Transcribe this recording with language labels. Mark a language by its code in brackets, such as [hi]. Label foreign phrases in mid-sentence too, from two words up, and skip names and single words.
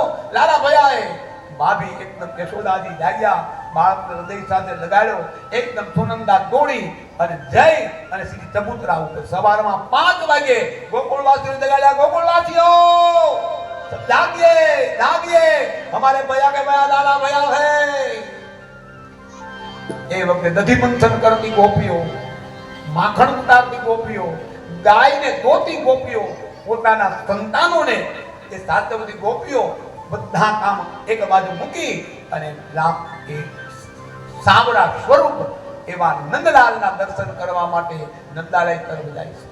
[gu] લાલા ભયાએ ભાભી એકદમ યશોદાજી જાગ્યા, બાળકને હૃદય સાથે લગાડ્યો. એકદમ સુનંદા દોડી અને જઈ અને સીધી ચબૂતરા ઉપર સવારમાં 5 વાગે ગોકુળવાસીઓને જગાડ્યા. ગોકુળવાસીઓ જાગીએ જાગીએ, [hi] हमारे भैया के भैया लाला भैया है. [gu] એ વખતે દધી મંથન કરતી ગોપીઓ, માખણ ઉતારતી ગોપીઓ, ગાયને દોતી ગોપીઓ, પોતાના સંતાનોને એ સાચવતી ગોપીઓ બધા કામ એક બાજુ મૂકી અને રામ એ સાવડા સ્વરૂપ એવા નંદલાલના દર્શન કરવા માટે નંદાલય તરફ જાય છે.